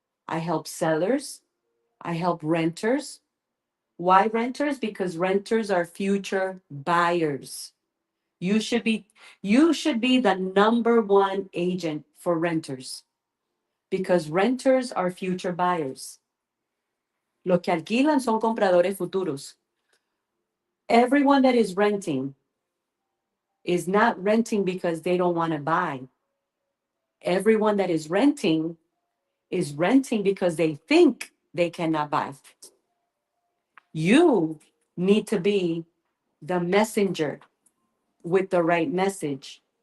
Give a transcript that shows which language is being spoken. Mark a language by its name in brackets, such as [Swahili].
[English] I help sellers. I help renters. Why renters? Because renters are future buyers. You should be the number one agent for renters because renters are future buyers. [Spanish] Los que alquilan son compradores futuros. [English] Everyone that is renting is not renting because they don't want to buy. Everyone that is renting because they think they cannot buy. You need to be the messenger with the right message.